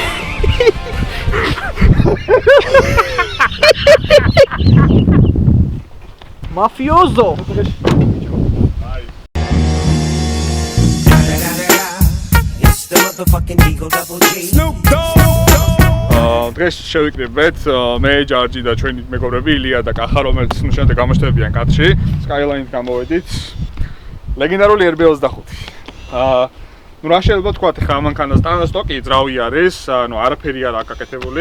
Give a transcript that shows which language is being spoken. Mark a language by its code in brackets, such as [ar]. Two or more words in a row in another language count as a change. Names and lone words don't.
[en] Mafioso. It's the motherfucking Eagle Double G. Snoop Dogg. [ka] დღეს შევიკრიბეთ მე ჯარჯი და ჩვენი მეგობრები ილია და კახა, რომელიც ნუშანტე გამოჩნდებიან კადრში. Skyline-ით გამოვედით. ლეგენდარული RB25. ნუ რა შეიძლება თქვა ხა მანქანას სტანდარტ სტოკი ძრავი არის, ანუ არაფერი არ აქვს აკეთებული.